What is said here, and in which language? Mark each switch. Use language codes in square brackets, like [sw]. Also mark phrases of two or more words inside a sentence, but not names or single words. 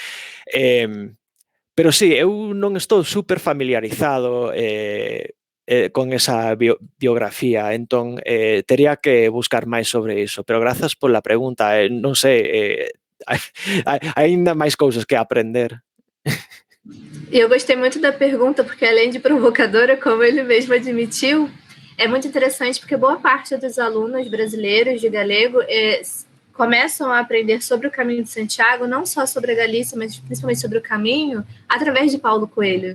[gl] Pero sí, eu non estou super familiarizado con esa biografía, entón tería que buscar máis sobre iso, pero grazas pola pregunta, non sei, hai aínda máis cousas que aprender. [pt] E eu gostei muito da pergunta, porque além de provocadora, como ele mesmo admitiu, é muito interessante porque boa parte dos alunos brasileiros de galego começam a aprender sobre o caminho de Santiago, não só sobre a Galícia, mas principalmente sobre o caminho, através de Paulo Coelho.